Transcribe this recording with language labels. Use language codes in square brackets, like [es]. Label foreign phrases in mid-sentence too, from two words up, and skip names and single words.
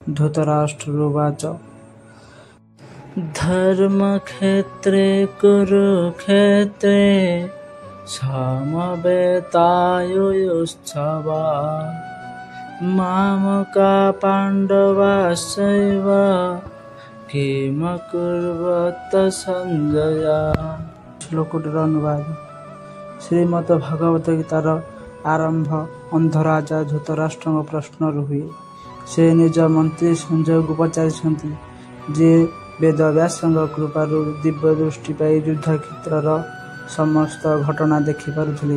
[sa] धृतराष्ट्रोवाच धर्मक्षेत्रे कुरुक्षेत्रे समवेतायुयुत्सवा मामका पाण्डवाश्चैव किमकुर्वत सञ्जय। [or] ଶ୍ଲୋକଟିର ଅନୁବାଦ। ଶ୍ରୀମଦ ଭାଗବତ ଗୀତାର ଆରମ୍ଭ ଅନ୍ଧରାଜା ଧୃତରାଷ୍ଟ୍ରଙ୍କ ପ୍ରଶ୍ନରୁ ହୁଏ। ସେ ନିଜ ମନ୍ତ୍ରୀ ସଞ୍ଜୟକୁ ପଚାରିଛନ୍ତି ଯେ ବେଦବ୍ୟାସଙ୍କ କୃପାରୁ ଦିବ୍ୟ ଦୃଷ୍ଟି ପାଇ ଯୁଦ୍ଧକ୍ଷେତ୍ରର ସମସ୍ତ ଘଟଣା ଦେଖିପାରୁଥିଲେ।